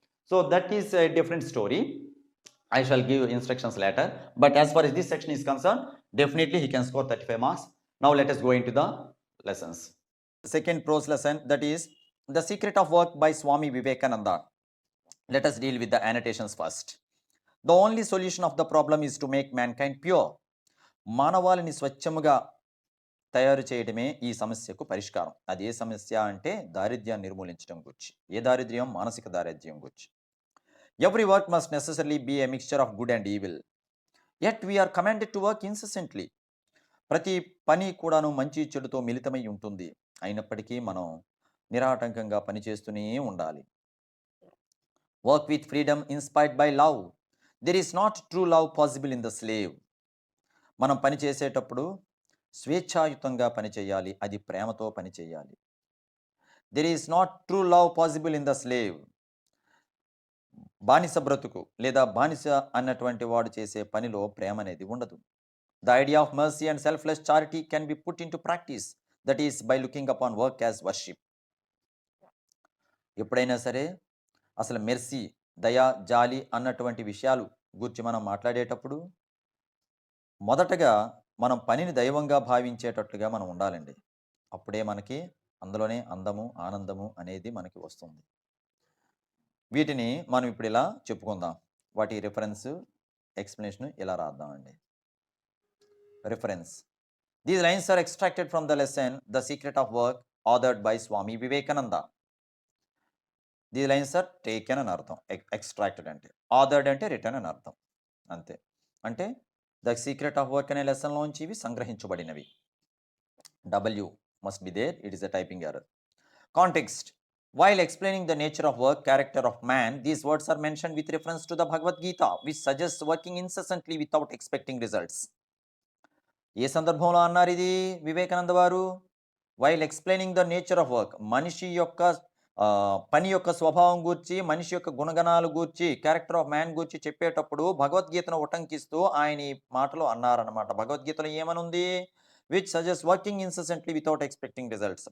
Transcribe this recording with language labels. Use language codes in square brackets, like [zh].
[en] So that is a different story. I shall give instructions later, but as far as this section is concerned, definitely he can score 35 marks. Now let us go into the lessons. Second prose lesson, that is The Secret of Work by Swami Vivekananda. Let us deal with the annotations first. The only solution of the problem is to make mankind pure. [te] మానవాళిని స్వచ్ఛముగా తయారు చేయడమే ఈ సమస్యకు పరిష్కారం. అది ఏ సమస్య అంటే దారిద్ర్యాన్ని నిర్మూలించడం గురించి. ఏ దారిద్ర్యం? మానసిక దారిద్ర్యం గురించి. [en] Every work must necessarily be a mixture of good and evil. Yet we are commanded to work incessantly. [te] ప్రతి పని కూడాను మంచి చెడుతో మిళితమై ఉంటుంది. అయినప్పటికీ మనం నిరాటంకంగా పనిచేస్తూనే ఉండాలి. [en] Work with freedom inspired by love. There is not true love possible in the slave. [te] మనం పని చేసేటప్పుడు స్వేచ్ఛాయుతంగా పని చేయాలి. అది ప్రేమతో పని చేయాలి. [en] There is not true love possible in the slave. [te] బానిస బ్రతుకు లేదా బానిస అన్నటువంటి వాడు చేసే పనిలో ప్రేమ అనేది ఉండదు. The idea of mercy and selfless charity can be put into practice, that is by looking upon work as worship. ఎప్పుడైనా సరే అసలు మెర్సీ, దయ, జాలి అన్నటువంటి విషయాలు గురించి మనం మాట్లాడేటప్పుడు మొదటగా మనం పనిని దైవంగా భావించేటట్లుగా మనం ఉండాలండి. అప్పుడే మనకి అందులోనే అందము, ఆనందము అనేది మనకి వస్తుంది. వీటిని మనం ఇప్పుడు ఇలా చెప్పుకుందాం. వాటి రిఫరెన్స్, ఎక్స్‌ప్లనేషన్ ఇలా రాద్దామండి. Reference. [en] These lines are extracted from the lesson The Secret of Work, authored by Swami Vivekananda. These lines are taken [te] అని అర్థం. ఎక్స్ట్రాక్టెడ్ అంటే. ఆథర్డ్ అంటే రిటన్ అని అర్థం. అంతే. అంటే ద సీక్రెట్ ఆఫ్ వర్క్ అనే లెసన్‌లోంచి ఇవి సంగ్రహించబడినవి. [en] W must be there. It is a typing error. Context. While explaining the nature of work, character of man, these words are mentioned with reference to the Bhagavad Gita, which suggests working incessantly without expecting results. [te] ఏ సందర్భంలో అన్నారు ఇది వివేకానంద వారు? [en] while explaining the nature of work, [te] మనిషి యొక్క పని యొక్క స్వభావం గూర్చి, మనిషి యొక్క గుణగణాలు గూర్చి, క్యారెక్టర్ ఆఫ్ మ్యాన్ గూర్చి చెప్పేటప్పుడు భగవద్గీతను ఉటంకిస్తూ ఆయన ఈ మాటలు అన్నారనమాట. భగవద్గీతలో ఏమనుంది? [en] Which suggest working incessantly without expecting results.